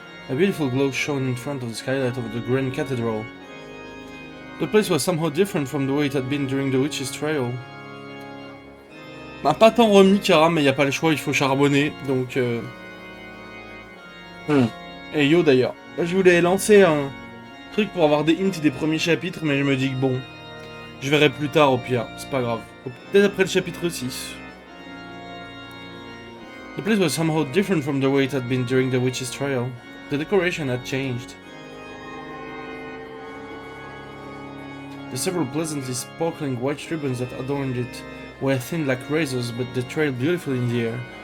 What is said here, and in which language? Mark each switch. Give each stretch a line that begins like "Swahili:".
English: A beautiful glow shone in front of the skylight of the Grand Cathedral. The place was somehow different from the way it had been during the witch's trial.
French: Bah, pas tant remis, Kara, mais y a pas le choix, il faut charbonner, donc Et yo d'ailleurs. Là, je voulais lancer un truc pour avoir des hints des premiers chapitres, mais je me dis que bon, je verrai plus tard au pire, c'est pas grave. Peut-être après le chapitre 6.
English: The place was somehow different from the way it had been during the witch's trial. The decoration had changed. The several pleasantly sparkling white ribbons that adorned it were thin like razors, but they trailed beautifully in the air.